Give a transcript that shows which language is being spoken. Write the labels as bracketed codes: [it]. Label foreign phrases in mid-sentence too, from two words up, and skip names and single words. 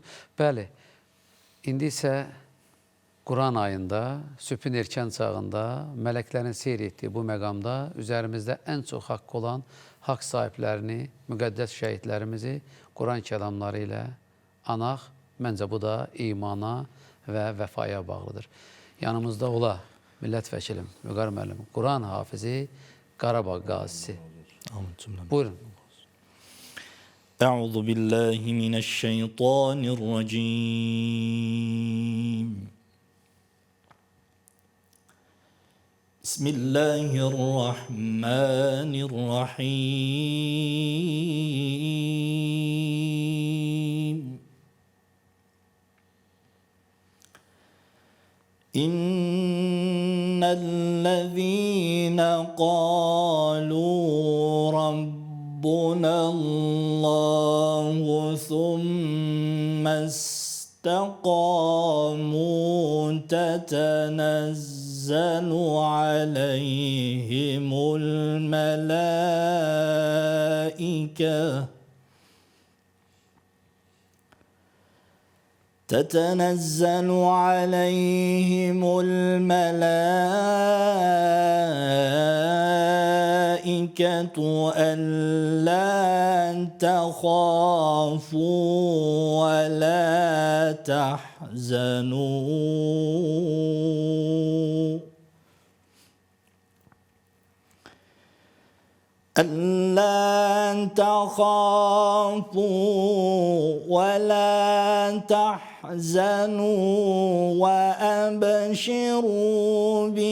[az] Bəli, indi isə Quran ayında, sübhün erkən çağında, mələklərin seyr etdiyi bu məqamda üzərimizdə ən çox haqq olan haqq sahiblərini, müqəddəs şəhidlərimizi Quran kəlamları ilə anaq, məncə bu da imana və vəfaya bağlıdır. Yanımızda ola millət vəkilim, Vüqar müəllim, Quran hafizi, Qarabağ qazisi. Buyurun. [ar] أعوذ بالله من الشيطان الرجيم. بسم الله الرحمن الرحيم. إن الذين قالوا ربنا الله ثم استقاموا تتنزل عليهم الملائكة تتنزل عليهم الملائكة ألا تخافوا ولا تحزنوا ألا تخافوا ولا تحزنوا وأبشروا